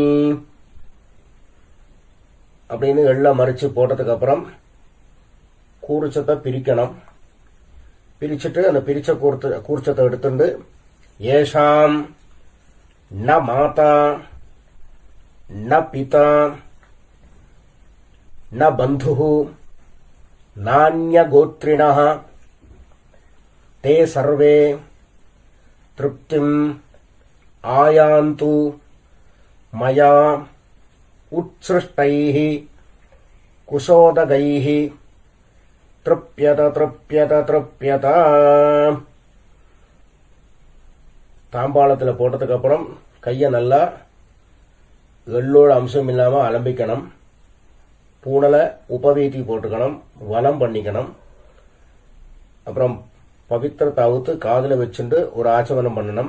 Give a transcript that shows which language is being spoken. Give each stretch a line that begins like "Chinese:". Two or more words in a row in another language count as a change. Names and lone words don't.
Tamil: அப்படின்னு எள்ள மறிச்சு போட்டதுக்கு அப்புறம் கூர்ச்சத்தை பிரிக்கணும். பிரிச்சுட்டு அந்த பிரிச்ச கூர்ச்சத்தை எடுத்துட்டு
Sanskrit: येषां न माता न पिता न बन्धुः नान्यगोत्रिणः ते सर्वे तृप्तिम् आयान्तु मया उत्सृष्टैः कुशोदगैः तृप्यत तृप्यत तृप्यत.
Tamil: தாம்பாளத்தில் போட்டதுக்கு அப்புறம் கையை நல்லா எள்ளோட அம்சம் இல்லாமல் அலம்பிக்கணும். பூனலை உபவீதி போட்டுக்கணும், வலம் பண்ணிக்கணும். அப்புறம் பவித்திரத்தை அவுத்து காதில் வச்சுட்டு ஒரு ஆச்சமனம் பண்ணணும்.